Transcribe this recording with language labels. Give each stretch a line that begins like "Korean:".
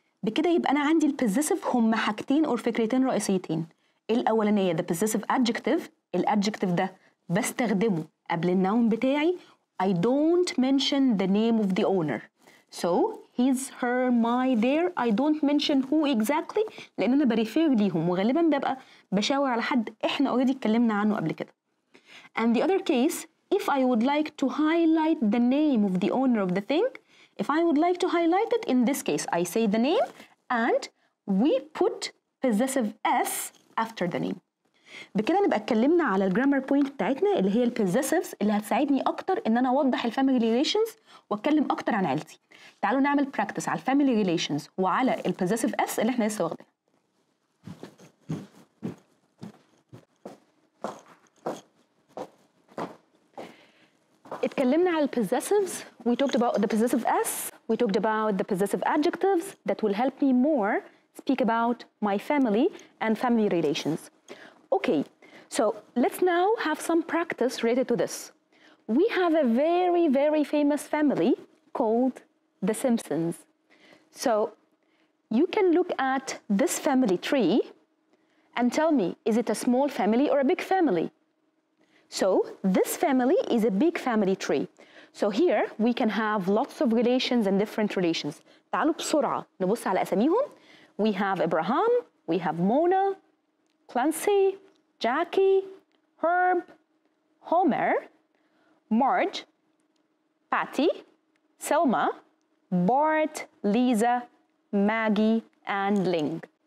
Arabic: بكده يبقى أنا عندي البوزيسيف هم حاجتين أو فكرتين رئيسيتين. الأولانية
English: the possessive adjective.
Arabic: الادجكتيف ده بستخدمه قبل النون بتاعي.
English: I don't mention the name of the owner. So his, her, my, their. I don't mention who exactly
Arabic: لأن أنا بريفير ليهم وغالبا ببقى بشاور على حد إحنا already اتكلمنا عنه قبل كده.
English: And the other case, if I would like to highlight the name of the owner of the thing, if I would like to highlight it, in this case, I say the name and we put possessive s after the name.
Arabic: بكده نبقى اتكلمنا على الجرامر بوينت بتاعتنا اللي هي البوزيسيفز اللي هتساعدني اكتر ان انا اوضح الفاميلي ريليشنز واتكلم اكتر عن عيلتي. تعالوا نعمل براكتس على الفاميلي ريليشنز وعلى البوزيسيف اس اللي احنا لسه واخدينها. اتكلمنا على البوزيسيفز.
English: We talked about the possessive s. We talked about the possessive adjectives that will help me more speak about my family and family relations. Okay, so let's now have some practice related to this. We have a very, very famous family called the Simpsons. So you can look at this family tree and tell me, is it a small family or a big family? So this family is a big family tree. So here we can have lots of relations and different relations.
Arabic: تعالوا بسرعة نبص على أساميهم.
English: We have Abraham, we have Mona, Clancy, Jackie, Herb, Homer, Marge, Patty, Selma, Bart, Lisa, Maggie, and Ling.